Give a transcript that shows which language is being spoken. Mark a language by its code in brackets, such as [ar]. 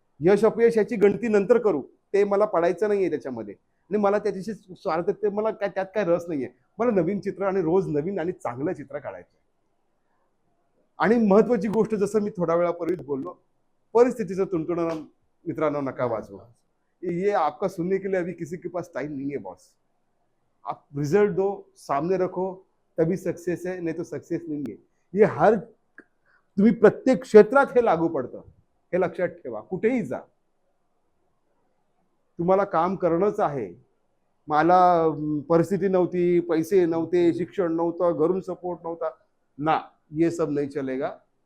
[mr] यश अपयश याची गणती नंतर करू, ते मला पडायचं नाहीये त्याच्यामध्ये, आणि मला त्याच्याशी स्वार्थ, ते मला काय त्यात काय रस नाहीये. मला नवीन चित्र आणि रोज नवीन आणि चांगलं चित्र काढायचं. आणि महत्वाची गोष्ट, जसं मी थोड्या वेळापूर्वीच बोललो, परिस्थितीचं तुणतुणं मित्रांनो नका वाजवू. [hi] ये आपका सुनने के लिए अभी किसी के पास टाइम नहीं है बॉस. आप रिजल्ट दो, सामने रखो, तभी सक्सेस है, नहीं तो सक्सेस नहीं है. [mr] ये तुम्ही प्रत्येक क्षेत्रात हे लागू पडतं, हे लक्षात ठेवा. कुठेही जा, तुम्हाला काम करणंच आहे. मला परिस्थिती नव्हती, पैसे नव्हते, शिक्षण नव्हतं, घरून सपोर्ट नव्हता ना, [hi] ये सब नहीं चलेगा.